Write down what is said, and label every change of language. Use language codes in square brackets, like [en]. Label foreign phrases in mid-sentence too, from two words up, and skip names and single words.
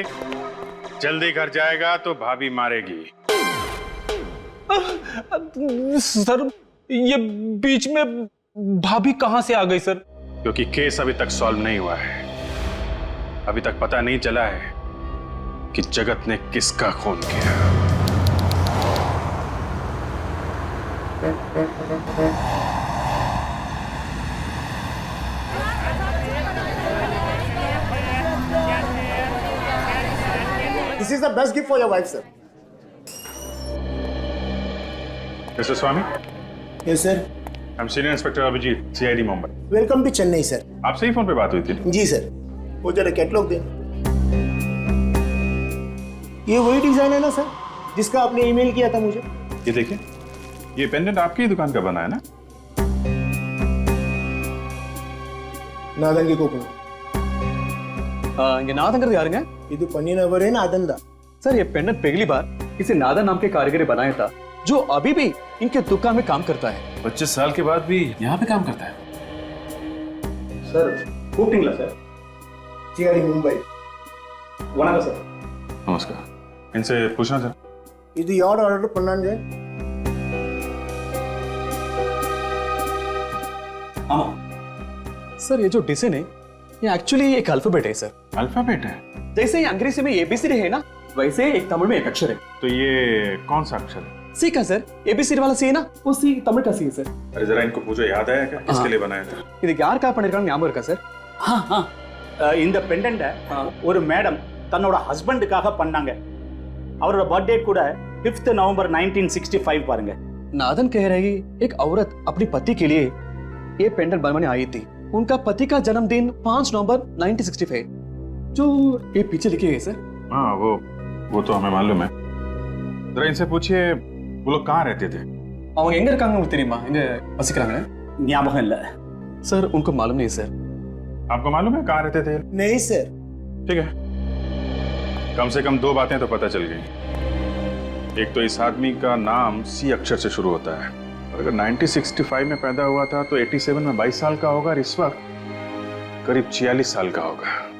[hi] जल्दी घर जाएगा तो भाभी मारेगी। सर, ये बीच में भाभी कहां से आ गई सर? क्योंकि केस अभी तक सॉल्व नहीं हुआ है। अभी तक पता नहीं चला है कि जगत ने किसका खून किया। [en] This is the best gift for your wife, sir. Mister Swami? Yes, sir. I'm Senior Inspector अभिजीत, CID मुंबई। Welcome to Chennai, sir. [hi] आपसे ही फोन पे बात हुई थी? जी सर। वो जरा कैटलॉग देना। ये वही डिजाइन है ना सर जिसका आपने ईमेल किया था मुझे? ये देखिए, ये पेंडेंट आपकी ही दुकान का बना है ना? नादंगे को [ta] இங்க நாதங்கிறது யாருங்க? இது பண்ணினவர் [hi] है नादन दा। सर ये पेंडेंट पहली बार किसी नादन नाम के कारीगर ने बनाया था जो अभी भी इनके दुकान में काम करता है। 25 साल के बाद भी यहाँ पे काम करता है। [ta] सर கூப்பிட்டீங்களா சார்? சிஆர்டி மும்பை। வணக்கம் சார்। [hi] नमस्कार, इनसे पूछना था। [ta] இது யார் ஆர்டர் பண்ணாங்க? [hi] हाँ सर, ये जो डिजाइन है ये एक्चुअली एक अल्फाबेट है सर। अल्फाबेट है? जैसे ही अंग्रेजी में एबीसीडी है ना, वैसे एक तमिल में एक अक्षर है। तो ये कौन सा अक्षर है? सी का सर, एबीसीडी वाला सी है ना, वो सी तमिल का सी है सर। अरे जरा इनको पूछो, याद आया क्या किसके लिए बनाया था? [ta] இதுக்கு யார் கால் பண்ணிருக்காங்க ஞாபகம் இருக்கா சார்? இந்த பெண்டன்ட்டை ஒரு மேடம் தன்னோட ஹஸ்பண்டுக்காக பண்ணாங்க। அவரோட बर्थडे கூட 5 नवंबर 1965 பாருங்க। [hi] नादन कह रही एक औरत अपने पति के लिए ये पेंडेंट बनवाने आई थी। उनका पति का जन्मदिन 5 नवंबर 1965 जो ये पीछे लिखे है सर। हाँ वो तो हमें मालूम है। जरा इनसे पूछिए वो लोग कहाँ रहते थे? [ta] அவங்க எங்க இருக்காங்க உங்களுக்கு தெரியுமா? எங்க வசிக்கிறாங்க? ஞாபகம் இல்ல [hi] सर, उनको मालूम नहीं सर। आपको मालूम है कहाँ रहते थे? नहीं सर। ठीक है, कम से कम 2 बातें तो पता चल गई। एक तो इस आदमी का नाम सी अक्षर से शुरू होता है, और अगर 1965 में पैदा हुआ था तो 87 में 22 साल का होगा और इस वक्त करीब 46 साल का होगा।